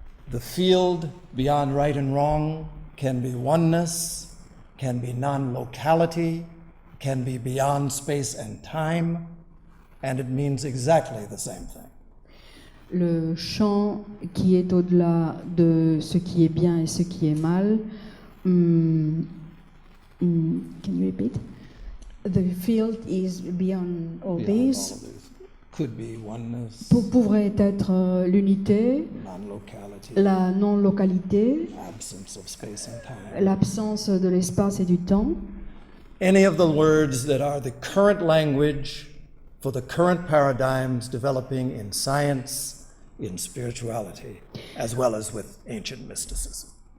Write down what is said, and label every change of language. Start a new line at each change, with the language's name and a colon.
English: The field beyond right and wrong can be oneness, can be non-locality, can be beyond space and time, and it means exactly the same thing.
French: Le champ qui est au-delà de ce qui est bien et ce qui est mal.
English: Can you repeat? The field is beyond all Beyond these. all of these. Could be oneness,
French: Pourrait être l'unité,
English: non-locality,
French: la non-localité,
English: absence of space and time.
French: l'absence de l'espace et du temps.
English: Any of the words that are the current language for the current paradigms developing in science, in spirituality, as well as with ancient mysticism.